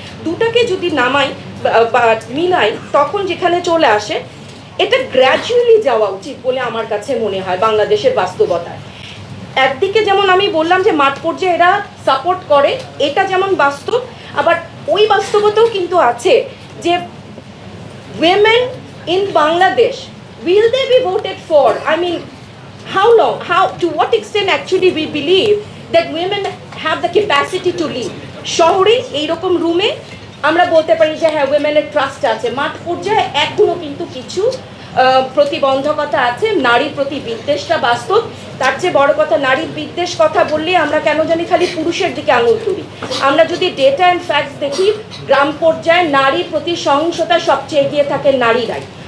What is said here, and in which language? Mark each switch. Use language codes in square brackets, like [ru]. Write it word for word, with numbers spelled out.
[bn] দুটাকে যদি নামাই বা- বা মিলাই তখন যেখানে চলে আসে, এটা গ্র্যাজুয়ালি যাওয়া উচিত বলে আমার কাছে মনে হয় বাংলাদেশের বাস্তবতায়। একদিকে যেমন আমি বললাম যে মাঠ পর্যায়ে এরা সাপোর্ট করে, এটা যেমন বাস্তব, আবার ওই বাস্তবতাও কিন্তু আছে যে [en] women in Bangladesh, will they be voted for? I mean, how long, how, to what extent actually we believe that women have the capacity to lead? [bn] শহরে এইরকম রুমে আমরা বলতে পারি যে হ্যাঁ উইমেনের ট্রাস্ট আছে, মাঠ পর্যায়ে এখনও কিন্তু কিছু আহ, প্রতিবন্ধকতা আছে, নারীর প্রতি বিদ্বেষটা বাস্তব। তার চেয়ে বড় কথা, নারীর বিদ্বেষ কথা বললে আমরা কেন জানি খালি পুরুষের দিকে আঙুল তুলি। আমরা যদি ডেটা অ্যান্ড ফ্যাক্টস দেখি, গ্রাম পর্যায়ে নারীর প্রতি সহিংসতা সবচেয়ে এগিয়ে থাকে নারীরাই।